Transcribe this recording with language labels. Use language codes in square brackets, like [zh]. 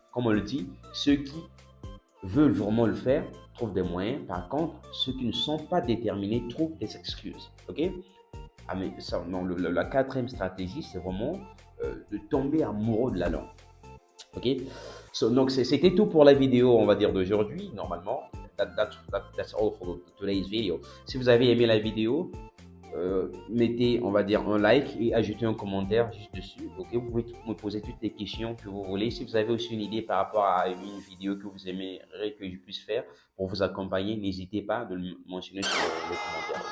[fr] Comme on le dit, ceux qui veulent vraiment le faire trouvent des moyens. Par contre, ceux qui ne sont pas déterminés trouvent des excuses. Ok? Ah, mais ça, non, la quatrième stratégie, c'est vraiment de tomber amoureux de la langue. Ok? Donc, c'était tout pour la vidéo, on va dire, d'aujourd'hui. [en] Normalement, that's all for today's video. [fr] Si vous avez aimé la vidéo, mettez, on va dire, un like et ajoutez un commentaire juste dessus. Ok? Vous pouvez me poser toutes les questions que vous voulez. Si vous avez aussi une idée par rapport à une vidéo que vous aimeriez que je puisse faire pour vous accompagner, n'hésitez pas de le mentionner sur les commentaires.